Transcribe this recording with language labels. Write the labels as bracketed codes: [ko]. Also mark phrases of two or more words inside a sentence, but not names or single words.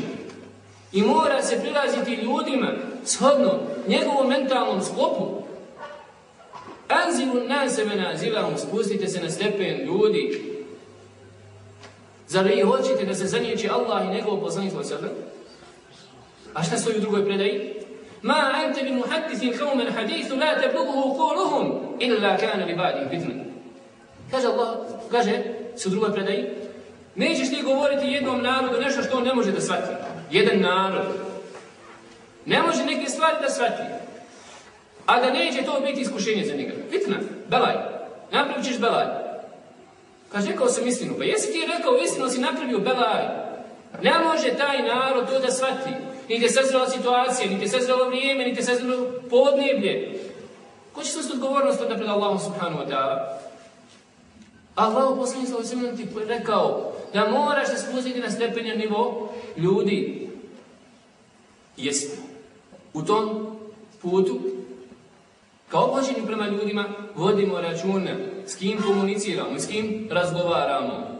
[bs] I mora se prilaziti ljudima shodno njegovom mentalnom sklopu. [ar] أنزلوا الناس منازلهم, [bs] spustite se na stepen ljudi. Zar vi hoćete da se zanijeće Allah i njegov poslanik [ar] صلى الله عليه وسلم? [bs] A šta stoji u drugoj predaji? [ar] ما أنت بمحدث قوما حديثا لا تبلغه قولهم إلا كان لبعض فتنة. [bs] Kaže Allah, kaže se u drugoj predaji, nećeš ti govoriti jednom narodu nešto što on ne može da shvati. Jedan narod ne može neke stvari da shvati, a da neće to biti iskušenje za njega. Fitna, belaj. Napravit ćeš belaj. Kaže, rekao sam istinu. Pa jesi ti rekao istinu, si napravio belaj. Ne može taj narod to da shvati. Niti je sazrela situacija, niti je sazrelo vrijeme, niti je sazrelo podneblje. Ko će snosit odgovornost onda pred Allahom [ar] سبحانه وتعالى? [bs] Allah u poslanik [ar] صلى الله عليه وسلم [bs] ti rekao da moraš se spustiti na stepenja nivo ljudi. Jesi u tom putu kao ophođenju prema ljudima vodimo računa s kim komuniciramo i s kim razgovaramo.